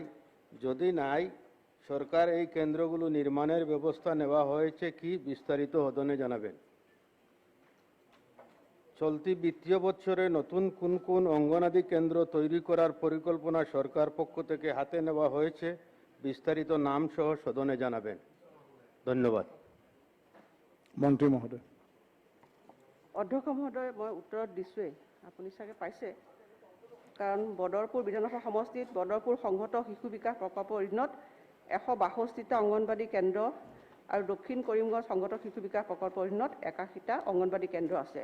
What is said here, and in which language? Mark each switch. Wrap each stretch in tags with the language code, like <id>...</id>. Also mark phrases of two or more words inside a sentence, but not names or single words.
<bn>যদি নাই, সরকার এই কেন্দ্রগুলো নির্মাণের ব্যবস্থা নেওয়া হয়েছে কি বিস্তারিত সদনে জানাবেন। চলতি বিত্তীয় বছরে নতুন কোন কোন অঙ্গনাদি কেন্দ্র তৈরি করার পরিকল্পনা সরকার পক্ষ থেকে হাতে নেওয়া হয়েছে বিস্তারিত নাম সহ সদনে জানাবেন। ধন্যবাদ। মন্ত্রী মহোদয়।</bn> <as>অধ্যক্ষ মহোদয়, মই উত্তৰত দিছোঁৱেই, আপুনি চাগে পাইছে। কাৰণ বদৰপুৰ বিধানসভা সমষ্টিত বদৰপুৰ সংহত শিশু বিকাশ প্ৰকল্পৰ অধীনত 162টা অংগনবাড়ী কেন্দ্ৰ আৰু দক্ষিণ কৰিমগঞ্জ সংহত শিশু বিকাশ প্ৰকল্পৰ অধীনত 81টা অংগনবাড়ী কেন্দ্ৰ আছে।</as>